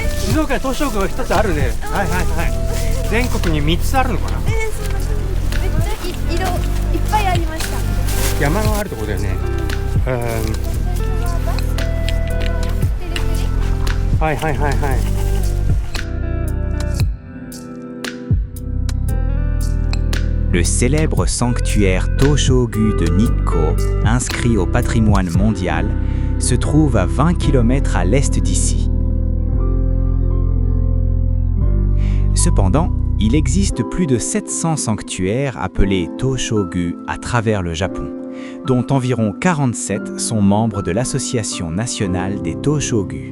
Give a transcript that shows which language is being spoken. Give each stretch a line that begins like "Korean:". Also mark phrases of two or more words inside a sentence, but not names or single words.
Japanese: 静岡に東照宮が一つあるね。はいはいはい。全国に3つあるのかな。そんなめっちゃ色いっぱいありました。山のあるところだよね。はいはいはいはい。
French: Le célèbre sanctuaire Toshogu de Nikko, inscrit au patrimoine mondial, se trouve à 20 km à l'est d'ici. Cependant, il existe plus de 700 sanctuaires appelés Toshogu à travers le Japon, dont environ 47 sont membres de l'Association nationale des Toshogu.